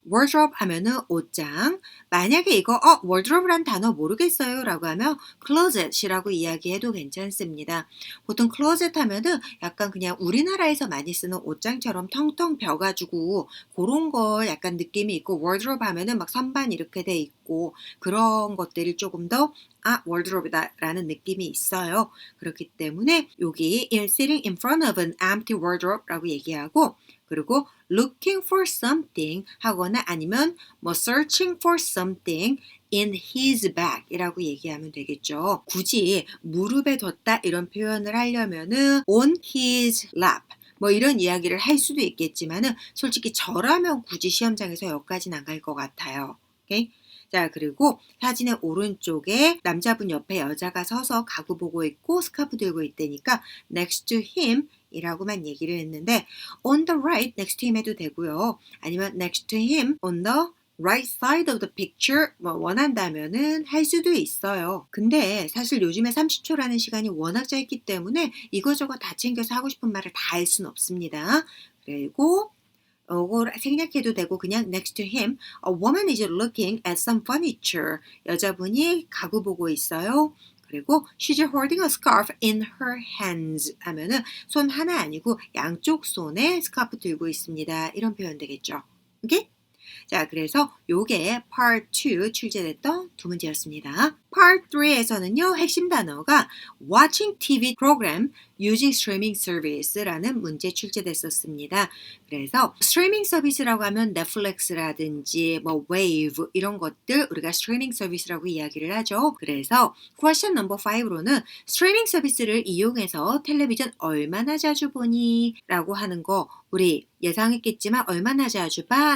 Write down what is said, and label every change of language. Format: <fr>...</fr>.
<ko>wardrobe 하면은 옷장. 만약에 이거 wardrobe란 단어 모르겠어요 라고 하면 closet이라고 이야기해도 괜찮습니다. 보통 closet 하면은 약간 그냥 우리나라에서 많이 쓰는 옷장처럼 텅텅 벼가지고 그런 거 약간 느낌이 있고 wardrobe 하면은 막 선반 이렇게 돼 있고 그런 것들이 조금 더 wardrobe다 라는 느낌이 있어요. 그렇기 때문에 여기</ko> <en>sitting in front of an empty wardrobe</en> <ko>라고 얘기하고 그리고</ko> <en>looking for something</en> <ko>하거나 아니면</ko> <en>searching for something in his bag</en> <ko>이라고 얘기하면 되겠죠. 굳이 무릎에 뒀다 이런 표현을 하려면은</ko> <en>on his lap</en> <ko>이런 이야기를 할 수도 있겠지만은 솔직히 저라면 굳이 시험장에서 여기까지는 안 갈 것 같아요. 오케이? 자, 그리고 사진의 오른쪽에 남자분 옆에 여자가 서서 가구 보고 있고 스카프 들고 있다니까</ko> <en>next to him</en> <ko>이라고만 얘기를 했는데</ko> <en>on the right next to him</en> <ko>해도 되고요.</ko> <en>아니면 next to him on the right side of the picture</en> <ko>원한다면은 할 수도 있어요. 근데 사실 요즘에 30초라는 시간이 워낙 짧기 때문에 이거저거 다 챙겨서 하고 싶은 말을 다 할 수는 없습니다. 그리고 이걸 생략해도 되고 그냥</ko> <en>next to him a woman is looking at some furniture</en> <ko>여자분이 가구 보고 있어요. 그리고</ko> <en>she's holding a scarf in her hands</en> <ko>하면은 손 하나 아니고 양쪽 손에 스카프 들고 있습니다. 이런 표현 되겠죠. 오케이? 자, 그래서 요게 Part 2 출제됐던 두 문제였습니다. Part 3에서는요, 핵심 단어가</ko> <en>watching TV program using streaming service</en> <ko>라는 문제 출제됐었습니다. 그래서 스트리밍 서비스라고 하면 넷플릭스라든지 웨이브 이런 것들 우리가 스트리밍 서비스라고 이야기를 하죠. 그래서 question number 5로는 스트리밍 서비스를 이용해서 텔레비전 얼마나 자주 보니? 라고 하는 거 우리 예상했겠지만 얼마나 자주 봐?</ko>